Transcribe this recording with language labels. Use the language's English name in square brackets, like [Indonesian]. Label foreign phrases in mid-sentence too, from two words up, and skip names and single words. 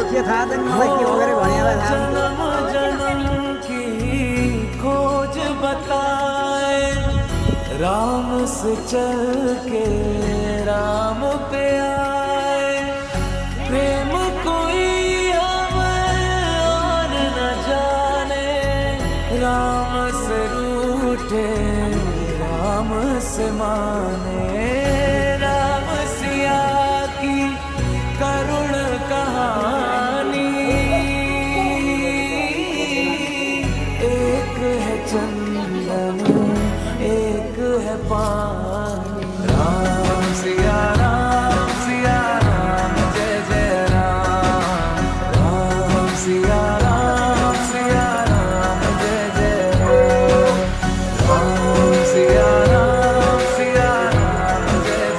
[Nepali] के थाहा छैन मलाई के हो गरे भने [Hindi] जन्म जन्म की खोज बताए राम से चल के राम पे आए प्रेम कोई हमें और न जाने राम से रूठे राम से माने राम सिया की करुण कहानी एक है चंदन एक है पानी राम सिया राम जय जय राम राम सिया राम जय जय राम सिया राम